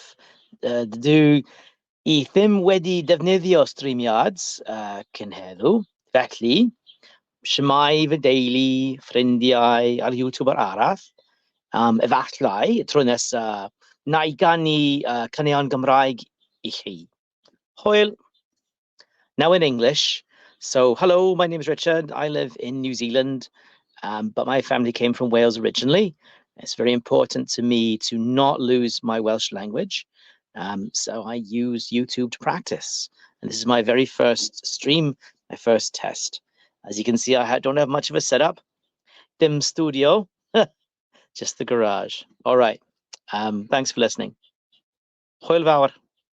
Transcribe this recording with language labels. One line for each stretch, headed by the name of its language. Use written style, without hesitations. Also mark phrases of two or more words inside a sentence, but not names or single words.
Welsh: Dydw i ddim wedi defnyddio Streamyards cyn heddw. Felly, shwmai fy deulu, ffrindiau ar YouTube arall. Efallai, tro nesa, na i gannu caneuon Gymraeg i chi. Hwyl.
English: Now in English. So, hello, my name is Richard. I live in New Zealand, but my family came from Wales originally. It's very important to me to not lose my Welsh language. So I use YouTube to practice. And this is my very first stream, my first test. As you can see, I don't have much of a setup. Dim studio, just the garage. All right. Thanks for listening.
Welsh: Hwyl fawr.